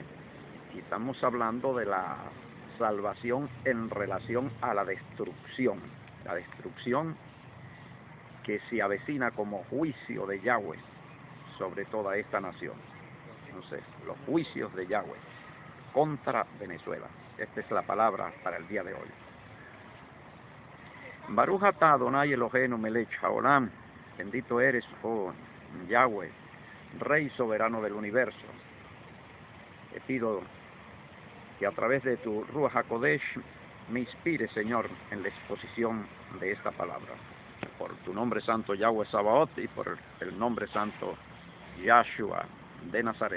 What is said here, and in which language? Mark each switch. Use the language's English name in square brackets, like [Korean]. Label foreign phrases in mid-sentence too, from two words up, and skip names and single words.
[Spanish] Y estamos hablando de la salvación en relación a la destrucción que se avecina como juicio de Yahweh sobre toda esta nación. Entonces, los juicios de Yahweh contra Venezuela. Esta es la palabra para el día de hoy. [Hebrew] ברוך אתה אדני אלהינו מלך העולם. [Spanish] Bendito eres, oh Yahweh, Rey soberano del universo. Te pido que a través de tu [Hebrew] רוח הקודש [Spanish] me inspire, Señor, en la exposición de esta palabra. Por tu nombre santo Yahweh Sabaoth y por el nombre santo Yahshua de Nazaret.